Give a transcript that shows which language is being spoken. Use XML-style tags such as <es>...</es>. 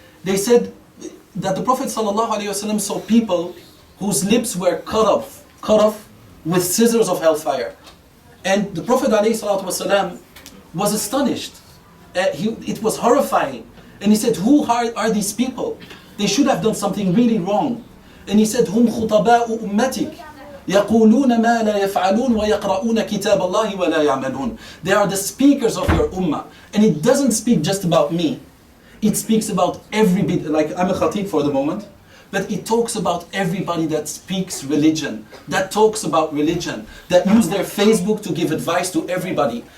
<en>They said that the Prophet sallallahu alaihi wasallam saw people whose lips were cut off with scissors of hellfire. And the Prophet ﷺ was astonished. It was horrifying. And he said, who are these people? They should have done something really wrong.</en> <ar>And he said, هُمْ خُطَبَاءُ أُمَّتِكَ يَقُولُونَ مَا لَا يَفْعَلُونَ وَيَقْرَؤُونَ كِتَابَ اللَّهِ وَلَا يَعْمَلُونَ.</ar> <en>They are the speakers of your ummah. And it doesn't speak just about me. It speaks about everybody. Like I'm a khatib for the moment. But it talks about everybody that speaks religion, that talks about religion, that use their Facebook to give advice to everybody.</en>